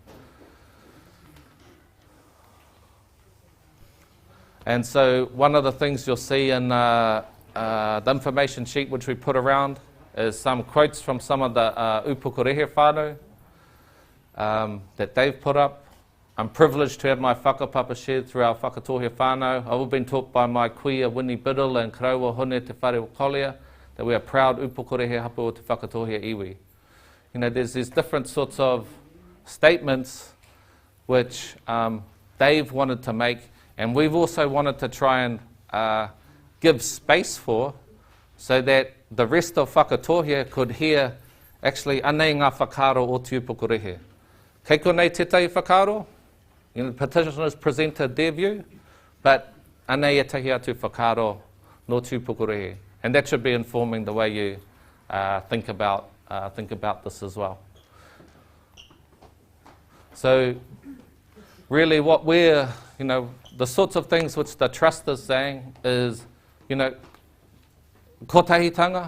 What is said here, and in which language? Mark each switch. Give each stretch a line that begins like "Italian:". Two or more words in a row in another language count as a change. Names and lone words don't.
English: And so one of the things you'll see in the information sheet which we put around is some quotes from some of the Upokorehe whānau that they've put up. I'm privileged to have my whakapapa shared through our
Māori: whakatohia whānau.
English: I've been taught by my kuia Winnie Biddle and Karaua Hone Te Whare o Kolia that we are proud
Māori: Upokorehe hapu o te whakatohia iwi.
English: There's these different sorts of statements which they've wanted to make, and we've also wanted to try and give space for, so that the rest of whakatohia could hear, actually,
Māori: anei ngā whakaro o te Upokorehe. Kei konei te tei whakaro,
English: petitioners presented their view, but
Māori: anei e tahi atu whakaro no te Upokorehe.
English: And that should be informing the way you think about this as well. So really what we're, the sorts of things which the trust is saying is, kotahitanga.